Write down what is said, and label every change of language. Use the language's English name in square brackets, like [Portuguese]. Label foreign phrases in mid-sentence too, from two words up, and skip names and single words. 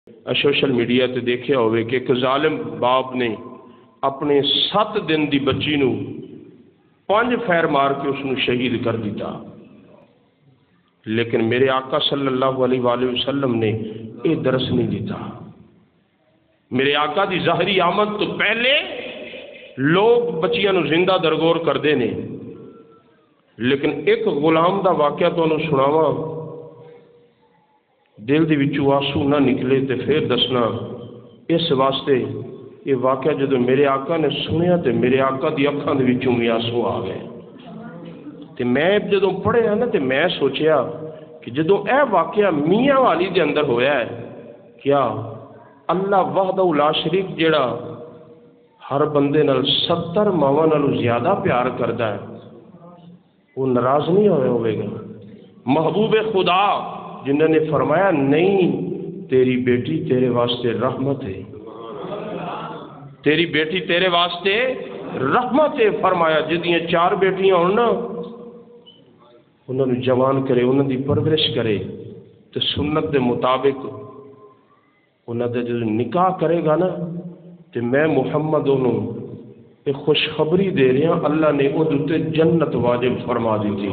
[Punjabi] سوشل میڈیا تے دیکھیا ہوئے کہ ایک ظالم باپ نے اپنے 7 دن دی بچی نو 5 فیر مار کے اس نو شہید کر دیتا، لیکن میرے آقا [Arabic] صلی اللہ علیہ وآلہ وسلم [Punjabi] نے یہ درس نہیں دیتا۔ میرے آقا دی ظاہری آمد تو پہلے لوگ بچیاں نو زندہ درگور کردے نے، لیکن ایک غلام دا واقعہ تو انہوں سناواں، دل دی وچوں آنسو نہ نکلے تے پھر دسنا۔ اس واسطے یہ واقعہ جدو میرے آقا نے سنیا تے میرے آقا دی اکھاں دے وچوں بھی آنسو آ گئے تے میں جدو پڑھیا نا تے میں سوچیا کہ جدو اے واقعہ میاں والی دے اندر ہویا ہے، کیا [Arabic] اللہ وحدہ لا شریک [Punjabi] جڑا ہر بندے نال 70 ماواں نالوں زیادہ پیار کردا ہے، وہ ناراض نہیں ہوئے گا؟ محبوب خدا جنہوں نے فرمایا نہیں تیری بیٹی تیرے واسطے رحمت ہے، تیری بیٹی تیرے واسطے رحمت ہے، فرمایا جدیاں 4 بیٹیاں ہوں نا انہوں نے جوان کرے، انہوں دی پرورش کرے تو سنت دے مطابق انہوں نے جو نکاح کرے گا نا تو میں محمد انہوں ایک خوشخبری دے رہا، اللہ نے وہ دوتے جنت واجب فرما دی تھی۔